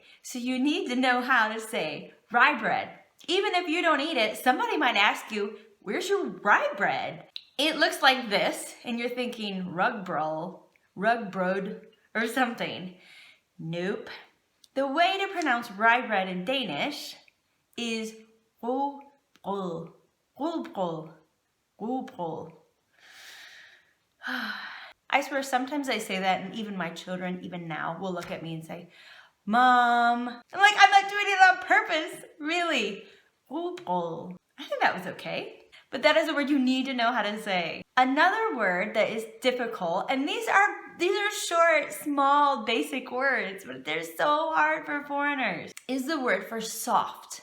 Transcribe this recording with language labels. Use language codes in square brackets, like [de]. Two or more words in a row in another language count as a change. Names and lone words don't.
[en] So you need to know how to say rye bread. Even if you don't eat it, somebody might ask you, where's your rye bread? It looks like this, and you're thinking rugbrød, or something. Nope. The way to pronounce rye bread in Danish is [da] rugbrød, rugbrød, rugbrød. [en] I swear sometimes I say that and even my children, even now, will look at me and say, Mom. I'm like, I'm not doing it on purpose, really. Rugbrød. I think that was okay. But that is a word you need to know how to say. Another word that is difficult, and these are short, small, basic words, but they're so hard for foreigners, is the word for soft.